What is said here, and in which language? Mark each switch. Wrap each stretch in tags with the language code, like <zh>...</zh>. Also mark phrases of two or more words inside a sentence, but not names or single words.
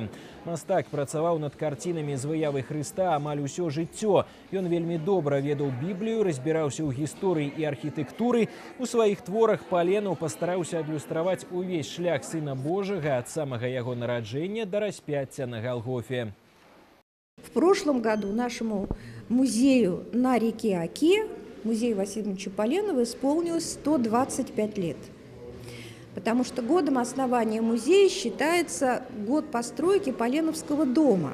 <be>Мастак працаваў над карцінамі з выявы Хрыста амаль усё жыццё. Ён вельмі добра ведаў Біблію, разбіраўся ў гісторыі і архітэктуры. У сваіх творах Паленаў пастараўся адлюстраваць увесь шлях Сына Божага ад самага яго нараджэння да распяцця на Голгофе.</be> <ru>В прошлом году нашему музею на реке Оке, музею Василия Ильича Поленова, исполнилось 125 лет. Потому что годом основания музея считается год постройки Поленовского дома.</ru>